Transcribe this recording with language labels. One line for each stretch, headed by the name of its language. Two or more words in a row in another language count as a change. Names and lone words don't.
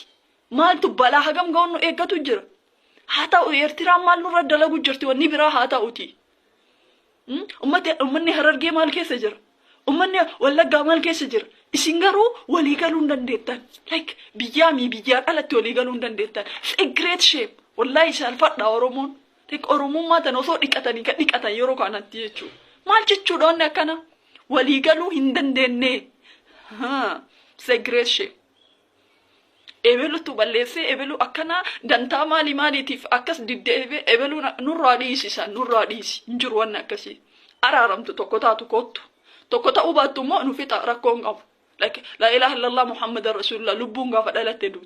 Oromo: Maaltu balaa hagam ga'uun nu eeggatu jira? Haa ta'u Eertiraan maal nurra dalagu jirti wanni biraa haa ta'uti. Uummanni Harargee maal keessa jira? Uummanni Wallaggaa maal keessa jira? Isin garuu walii galuu hin dandeettan. Like biyyaa alatti walii galuu hin dandeettan.
English: It's a great shame.
Oromo: Wallahi saalfadha Oromoon. Oromummaa tan osoo dhiqatanii kan dhiqatan yeroo kanatti jechuudha. Maal jechuudha wanni akkana? Walii galuu hin dandeenye.
English: It's a great shame.
Oromo: Ebelutu balleessee ebelu akkana dantaa maaliitiif akkas diddeebe ebelu nurraa dhiisisan nurraa dhiisi. Hin jiru wanni akkasii. Araaramtu tokko taatu kottu. Tokko ta'uu baattu immoo nu fixa rakkoon qabu.
Arabic: لا إله إلا الله محمد رسول الله
Oromo: lubbuun gaafa dhalatte duuti.